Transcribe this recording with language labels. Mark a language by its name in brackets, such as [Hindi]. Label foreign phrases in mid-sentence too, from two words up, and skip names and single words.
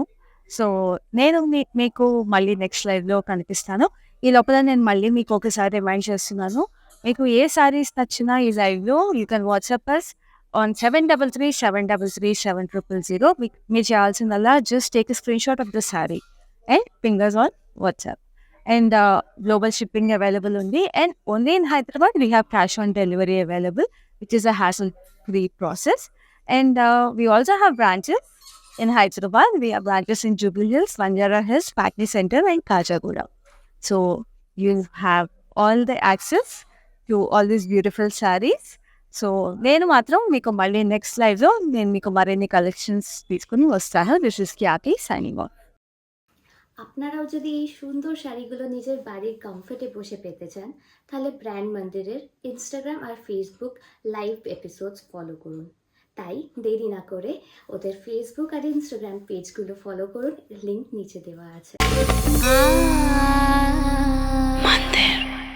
[Telugu] సో నేను మీకు మళ్ళీ నెక్స్ట్ లైవ్లో కనిపిస్తాను. ఈ లోపల నేను మళ్ళీ మీకు ఒకసారి రిమైండ్ చేస్తున్నాను, మీకు ఏ శారీస్ నచ్చినా ఈ లైవ్లో [English] you can WhatsApp us on 733 733 7000. [Telugu] మీరు చేయాల్సిందల్లా [English] just take a screenshot of the saree and fingers on WhatsApp. And global shipping available only, and only in Hyderabad we have cash on delivery available, which is a hassle-free process. And we also have branches in Hyderabad. We have branches in Jubilee Hills, Banjara Hills, Patni Center and Kajagoda. So you have all the access to all these beautiful sarees. [Telugu] So నేను మాత్రం మీకు మళ్ళీ నెక్స్ట్ లైవ్లో నేను మీకు మరిన్ని కలెక్షన్స్ తీసుకుని వస్తాను. [English] this is Khyati signing off. [Bangla] আপনারাও যদি এই সুন্দর শাড়িগুলো নিজের বাড়ির কমফোর্টে বসে পেতে চান, তাহলে ব্র্যান্ড মন্দিরের ইনস্টাগ্রাম আর ফেসবুক [English] live episodes [Bangla] ফলো করুন। তাই দেরি না করে ওদের ফেসবুক আর ইনস্টাগ্রাম পেজগুলো ফলো করুন, লিংক নিচে দেওয়া আছে।